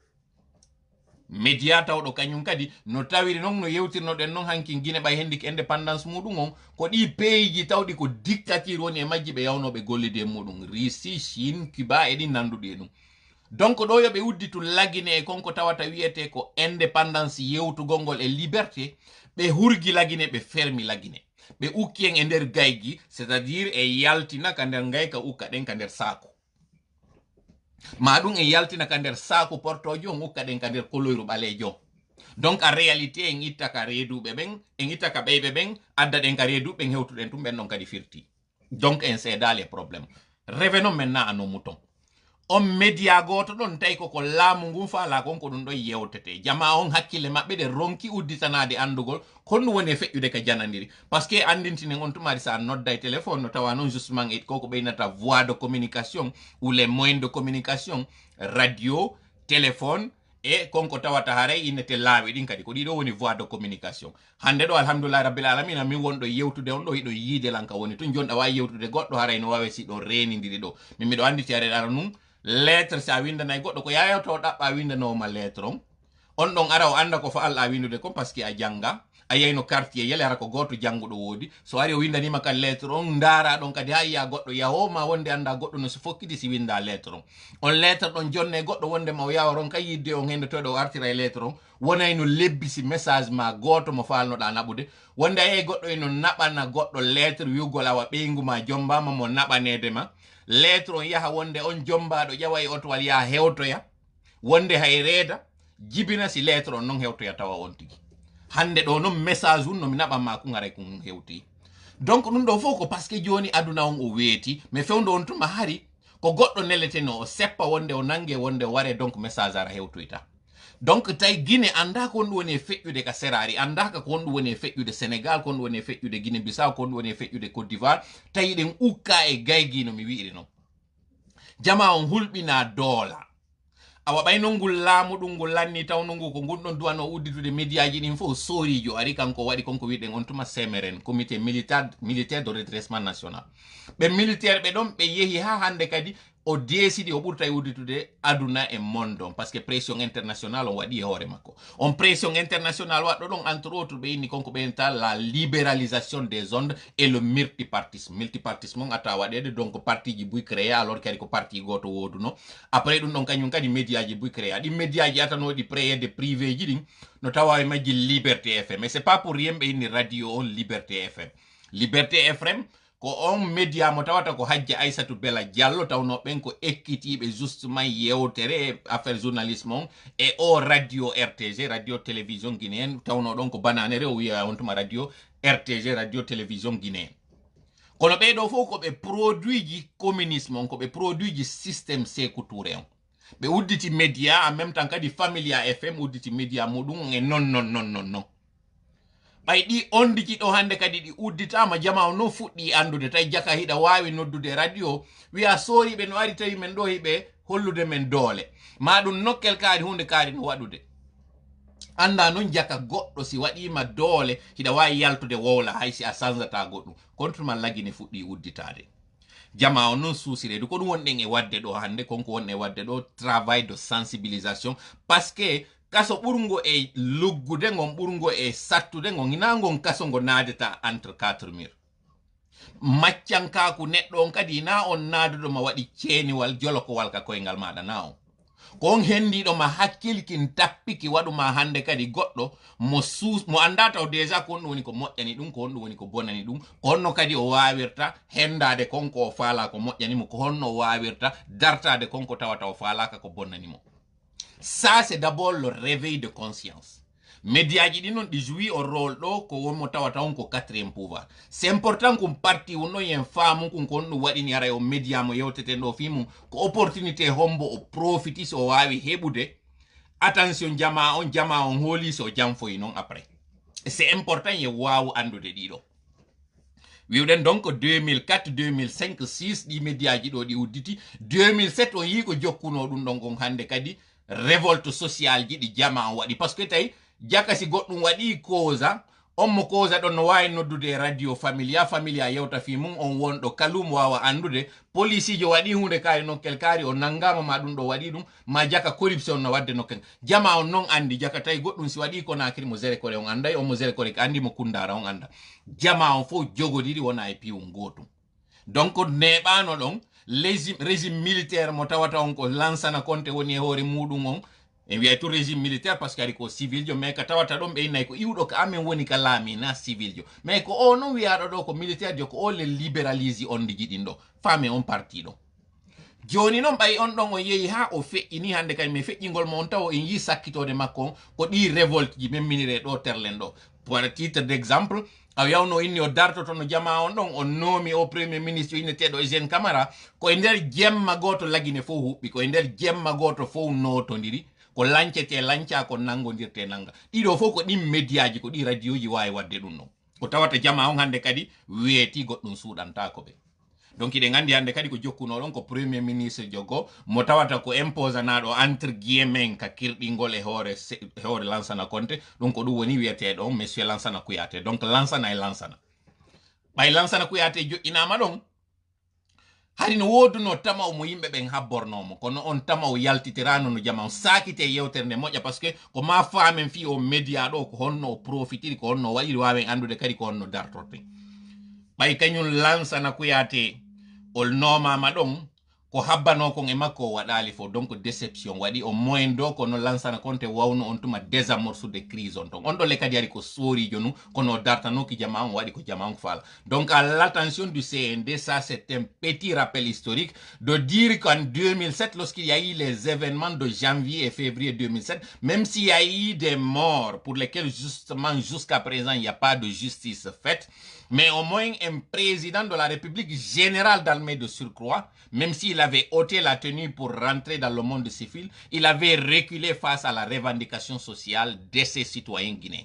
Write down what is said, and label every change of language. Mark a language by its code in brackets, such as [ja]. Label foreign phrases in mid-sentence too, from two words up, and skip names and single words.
[ff] média tawɗo kañum kadi no tawiri noon no yewtirnoɗen noon hanki guine ɓay hendiki indépendance muɗum on ko ɗi pays ji tawɗi ko dictature woni e majji ɓe yawnoɓe gollide muɗum Russie Chine Cuba e ɗin nanduɗi e ɗum donc ɗo yoɓe udditu lagine e konko tawata wiyete ko indépendance yewtugol ngol e liberté ɓe hurgi lagine ɓe fermi lagine ɓe ukki en e nder gaygi [fr] c'est à dire [ff] e yaltina ka nder gayka ukka ɗen ka nder saako ma ɗum e yaltina ka nder saako portojo on ukka ɗen ka nder koloyru ɓalejo donc [fr] en réalité [ff] en itta ka reeduɓe ɓen en itta ka ɓeyɓe ɓen adda ɗen ka reeduɓe hewtuɗen tum ɓen ɗon kadi firti donc en seeda [fr] les problèmes revenons maintenant à nos moutons [ff] on média goto ɗon tawi koko laamu ngun faala kon ko ɗum ɗon yewtete jama on hakkille maɓɓe ɗe ronki udditanade andugol konɗum woni e feƴƴude ka janadiri [fr] par ce que [ff] andintinen on tumari sa nodda e téléphone no tawa noon justement e koko ɓeynata [fr] voie de communication ou les moyens de communication radio téléphone [ff] e konko tawata haray innete laawi ɗin kadi ko ɗiɗo woni [fr] voie de communication [ff] hande ɗo [ar] alhamdulillah rabbil alamina [ff] min wonɗo yewtude on ɗo hiɗo yiide lanka woni tun jonɗa wawi yewtude goɗɗo haray no wawi si ɗo renidiri ɗo min miɗo anditi are ara num lettre sa windanay goɗɗo ko yayoto ɗaɓɓa windanowoma lettre on ɗon ara o anda ko faalɗa windude kon [fr] par ce que [ff] a janga a yeyno quartier yele hara ko goto janguɗo woodi so ari o windanima ka lettre on daara ɗon kadi ha yiya goɗɗo yahoma wonde anda goɗɗo no so fokkiti si winda lettre on lettre ɗon jonne goɗɗo wonde ma o yawa ron kay yidde on hende toɗo o artira e lettre on wonay no lebbisi message ma goto mo falnoɗa naɓude wonde a yeyi goɗɗo eno naɓana goɗɗo lettre wiugol awa ɓeyguma jombama mo naɓanedema lettre on yaha wonde on jombaɗo ƴawa e otowal yaha hewtoya wonde hay reeda jibina si lettre on noon hewtoya tawa on tigi hande ɗo noon message un nomi naɓanma ku garay ko hewti donc ɗum ɗo fof ko [fr] par ce que [ff] joni aduna on o weeti mais fewdo on tuma hari ko goɗɗo neleteno o seppa wonde o nangue wonde o ware donc message ara hewtoyta donc tawi Guinée anda ko honɗum woni e feƴƴude ka serari andaka ko honɗum woni e feƴƴude Sénégal ko honɗum woni e feƴƴude Guinée Bissau ko honɗum woni e feƴƴude Côte d'Ivoire tawi ɗen ukka e gaygi no mi wiiri noon jama on hulɓina doola awa ɓay non ngol laamu ɗum ngol lanni tawno ngu ko gonɗon duwano udditude médiaji ɗin fof sorijo ari kanko waɗi konko wiɗen on tuma CMRN comité [fr] militaire de redressement national [ff] ɓe militaire ɓe ɗon ɓe yeehi ha hande kadi o décidi o ɓurta e udditude aduna e monde on par ce que [fr] pression international [ff] on waɗi e hoore makko on [fr] pression international [ff] waɗɗo ɗon [fr] entre autres [ff] ɓe inni konko ɓeynta [fr] la libéralisation des ondes et le multipartisme [ff] on atta waɗede donc parti ji buy créé alors kadi ko parti goto woduno après ɗum ɗon kañum kadi médiaji buy créé ɗi médiaji atanoɗi préede privé ji ɗin no tawa e majji Liberté FM [fr] mais c'est pas pour rien [ff] ɓe inni radio on Liberté FM ko on média mo tawata ko Hajja Aissatou Bella Diallo tawno ɓen ko ekkitiɓe justement yewtere [fr] affaire journalisme [ff] on e o radio RTG radio télévision guinéenne tawno ɗon ko bananere o wiya on tuma radio RTG radio télévision guinéenne kono ɓeɗo fof ko ɓe produit ji communisme on ko ɓe produit ji système Sékou Touré on ɓe udditi média [fr] en même temps [ff] kadi Familia FM udditi média muɗum e non ɓay ɗi ondiji ɗo hande kadi ɗi udditama jama o no fuɗɗi andude tawi jaka hiɗa wawi noddude radio wiya soriɓe no ari tawi men ɗo hiɓe hollude men doole ma ɗum nokkel kaari hunde kaari no waɗude anda non jaka goɗɗo si waɗima doole hiɗa wawi yaltude wowla hay si a sansata goɗɗum contre man lagine fuɗɗi udditade jama o non suusiredu ko ɗum wonɗen e wadde ɗo hande konko won e wadde ɗo [fr] travail de sensibilisation parce que [ff] kaso ɓurgo e luggude gon ɓurgo e sattude gon ina gon kaso ngo naadeta [fr] entre quatre murs [ff] maccankaku neɗɗo on kadi na on naaduɗo ma waɗi ceeniwal jolokowal ka koyngal maɗa na on ko on hendiɗo ma hakkilkin tappiki waɗuma hande kadi goɗɗo mo anda taw déjà ko on ɗum woni ko moƴƴani ɗum ko on ɗum woni ko bonani ɗum ko honno kadi o wawirta hendade konko o faala ko moƴƴanimo ko honno o wawirta dartade konko tawata o faalaka ko bonnanimo. [fr] Ça c'est d'abord le réveil de conscience. [ff] Médiaji ɗi non ɗi joui o rôle ɗo ko wonmo tawata on ko [fr] quatrième pouvoir. C'est important [ff] kum parti wonno yen faamu kum ko on ɗum waɗini ara o média mo yewteten ɗo fimum ko opportunité hombo o profiti so o wawi heɓude attention jama on hooli so jamfoyi non après. [fr] C'est important [ff] ye wawu andude ɗiɗo. wiwɗen donc 2004 2005 6 ɗi médiaji ɗo ɗi udditi 2007 on yi ko jokkuno ɗum ɗon gon hande kadi [fr] révolte sociale [ff] ji ɗi jama on waɗi [fr] parce que [ff] tawi jaka si goɗɗum waɗi causa on mo causa ɗon no wawi noddude radio familia yewta fi mum on wonɗo kalum wawa andude police jo waɗi hunde kari nokkel kari o nangama ma ɗum ɗo waɗi ɗum ma jaka corruption no wadde nokkel jama on non andi jaka tawi goɗɗum si waɗi ko nakiri mo zere kore on anday on mo zere kore andi mo kundara on anda jama on fof jogodiri wona e piwum gotum donc neɓano ɗon [fr] régime militaire [ff] mo tawata on ko lansana konte woni e hoore muɗum on en wiyay to [fr] régime militaire parce que [ff] ari ko civil jo mais ka tawata ɗon ɓe innayi ko iwɗo ko amen woni ka laami na civil jo mais ko o non wiyaɗo ɗo ko militaire jo ko o le libéralise on ɗi jiɗin ɗo faame on parti ɗo joni noon ɓay on ɗon o yeehi ha o feƴƴini hande kadi mais feƴƴingol mo on taw en yi sakkitode makko on ko ɗi révolte ji memminire ɗo terlen ɗo [fr] pour titre d' exemple [ff] a yawno inni o dartoto no jama on ɗon o noomi o [fr] premier ministre [ff] inneteɗo Eugène Camara ko e nder jemma goto lagine fof huɓɓi ko e nder jemma goto fof notodiri ko lancete lanca ko nangodirte nanga ɗiɗo fof ko ɗin médiaji ko ɗi radio ji wawi wadde ɗum ɗon ko tawata jama on hande kadi weeti goɗɗum suuɗantako ɓe donc iɗen andi hande kadi ko jokkuno ɗon ko [fr] premier ministre [ff] jogo mo tawata ko imposanaɗo [fr] entre guillemen [ff] ka kirɗingol e hoore Lansana Conté ɗum ko ɗum woni wiyeteɗo monsieur Lansana Kouyaté donc Lansana e Lansana ɓay Lansana Kouyaté joƴƴinama ɗon hari no woduno tamaw mo yimɓe ɓen habbornomo kono on tamaw yaltitirano no jama on sakite yewtere nde moƴƴa [fr] par ce que [ff] ko ma faamen fi o média ɗo ko honno o profitiri ko honno waɗiri wawen andude kadi ko honno dartorte ɓay kañum Lansana Kouyaté ol nomama ɗon ko habbano kon e makko o waɗali fo donc déception waɗi o moyen do kono Lansana Conté wawno on tuma désamorçude crise on ton on ɗo le kadi ari ko sorijo nu kono dartanoki jama on waɗi ko jama on fala donc [fr] à l'attention du CND ça c'est un petit rappel historique de dire qu'en 2007 lorsqu'il y a eu les événements de janvier et février 2007 même s'il y a eu des morts pour lesquels justement jusqu'à présent il n'y a pas de justice faite mais au moins un président de la République générale d'armée de surcroît, même s'il avait ôté la tenue pour rentrer dans le monde civil, il avait reculé face à la revendication sociale de ses citoyens guinéens.